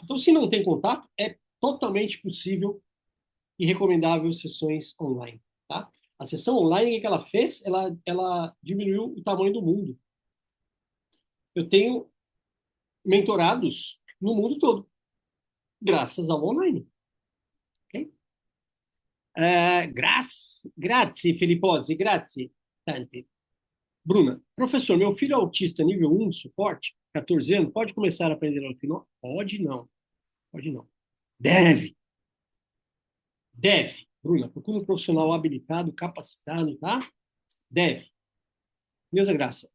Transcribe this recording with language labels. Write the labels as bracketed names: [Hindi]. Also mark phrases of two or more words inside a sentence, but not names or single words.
[Portuguese] Então, se não tem contato, é totalmente possível e recomendável sessões online. Tá? A sessão online, o que ela fez? Ela diminuiu o tamanho do mundo. Eu tenho mentorados no mundo todo, graças ao online. Okay? [Italian] Grazie, Filipozzi, grazie. Tante. [Portuguese] Bruna, professor, meu filho é autista nível 1 de suporte, 14 anos, pode começar a aprender hipnose? Pode não, pode não. Deve, deve. Bruna, procura um profissional habilitado, capacitado, tá? Deve. Deus da graça.